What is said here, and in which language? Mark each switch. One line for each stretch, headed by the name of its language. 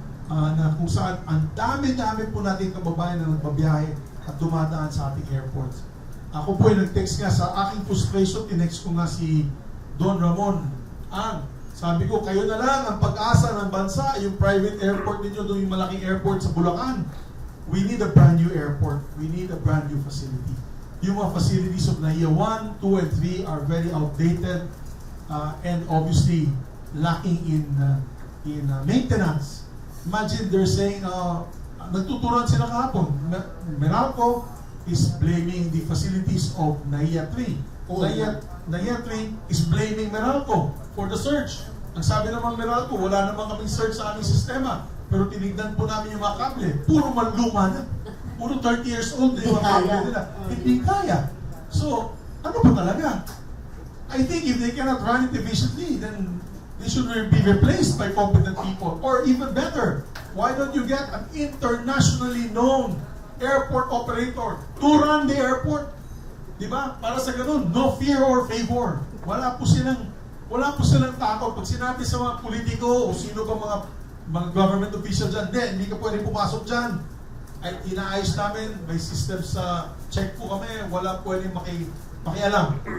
Filipino: Na kung saan ang dami-dami po natin kababayan na nagbabiyahe at dumadaan sa ating airports. Ako po ay nag-text nga sa aking frustration, tinext ko nga si Don Ramon. Sabi ko, kayo na lang ang pag-asa ng bansa, yung private airport ninyo, doon yung malaking airport sa Bulacan.
English: We need a brand new airport. We need a brand new facility. Yung mga facilities of NAIA 1, 2, and 3 are very outdated and obviously lacking in maintenance. Imagine they're saying,
Filipino: nagtuturuan sila kahapon.
English: Meralco is blaming the facilities of NAIA 3. NAIA 3 is blaming Meralco for the surge.
Filipino: Ang sabi naman Meralco, wala naman kaming surge sa aming sistema. Pero tinignan po namin yung mga kable. Puro manluma na. Puro 30 years old na yung mga kable nila. Hindi kaya.
English: So,
Filipino: ano ba talaga?
English: I think if they cannot run it efficiently, then they They should be replaced by competent people. Or even better, why don't you get an internationally known airport operator to run the airport?
Filipino: Diba? Para sa ganun,
English: no fear or favor.
Filipino: Wala po silang takot. Pag sinabi sa mga politiko o sino ba mga government official dyan, hindi ka pwede pumasok dyan. Ay, inaayos namin, may system sa check po kami, wala pwedeng makialam.